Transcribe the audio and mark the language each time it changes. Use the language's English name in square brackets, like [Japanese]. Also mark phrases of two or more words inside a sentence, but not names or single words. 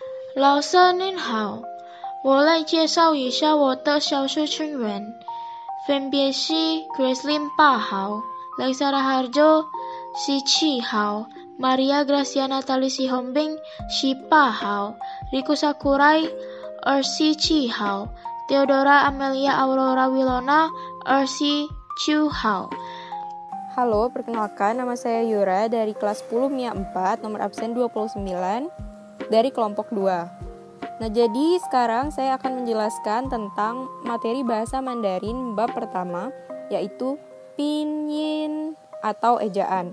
[Chinese] 老师您好，我来介绍一下我的小学成员，分别是 Gracelyn 8号、Lexara Harjo 7号、Maria Gracia Natali Sihombing 8号、Riku Sakurai 7号、Theodora Amelia Aurora Wilona 7号. [Indonesian] Halo, perkenalkan nama saya Yura dari kelas 10 MIA 4, nomor absen 29 dari kelompok 2. Nah, jadi sekarang saya akan menjelaskan tentang materi bahasa Mandarin bab pertama, yaitu pinyin atau ejaan.